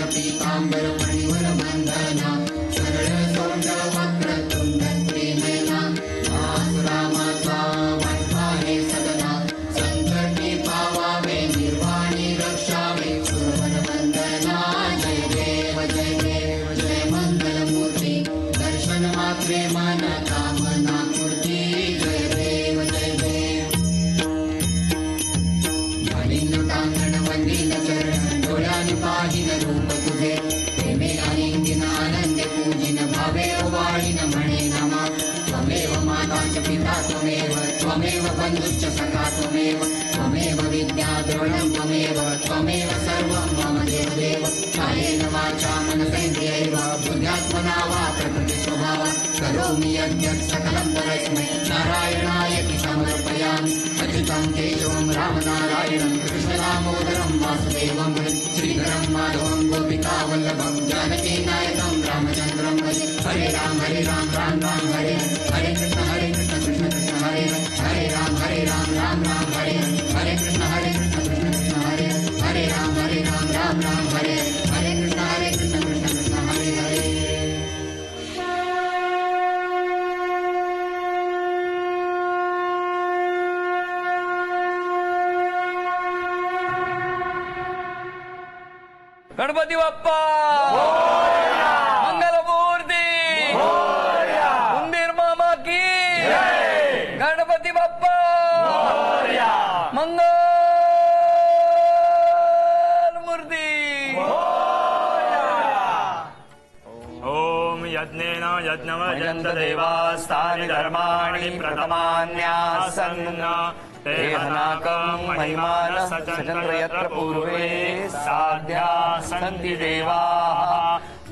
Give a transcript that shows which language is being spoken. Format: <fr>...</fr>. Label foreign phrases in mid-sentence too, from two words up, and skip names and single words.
<mr>पीतांबर फणीवर बंधना, सरळ सोंड वक्रतुंड त्रिनयना, दास रामाचा वाटपा हे सदना, संकटी पावावे निर्वाणी रक्षावे, सुरवर वंदना, जय देव जय मंगलमूर्ती, दर्शन मात्रे मन कामना पूर्ती, जय देव घालीन टांगण वंदीन चरण, डोळ्याने पाहिन रूप तुझे, प्रेमे आलिंगिन आनंदे पूजिन, भावे ओवाळीन म्हणे नमा,</mr> <sa>त्वमेव माता च पिता त्वमेव बंधुश्च सखा त्वमेव विद्या द्रोणं त्वमेव सर्वं मम देवदेव, कायेन वाचा मनसेन्द्रियैव बुद्ध्यात्मना वा प्रकृति स्वभावा, करोमि यज्ञं सकलं परस्मै नारायणाय समर्पयामि, अच्युतं केशवं रामनारायणं कृष्णदामोदरं वासुदेवं श्रीधरं माधवं गोपिकावल्लभं जानकीनायकं रामचन्द्रं भजे, हरे राम राम राम हरे हरे कृष्ण कृष्ण कृष्ण हरे हरे राम राम राम हरे हरे कृष्ण कृष्ण हरे राम राम हरे हरे कृष्ण कृष्ण हरे हरे.</sa> <mr>गणपती बाप्पा मंगलमूर्ती, उंदीर मामा की गणपती बाप्पा मंगल मूर्ती.</mr> <sa>ओम यज्ञेन यज्ञमजन्त देवास्तानि धर्माणि प्रथमान्यासन्न तेहनाकं महिमान सचन्द्र यत्र पूर्वे साध्या सन्ति देवाः.</sa>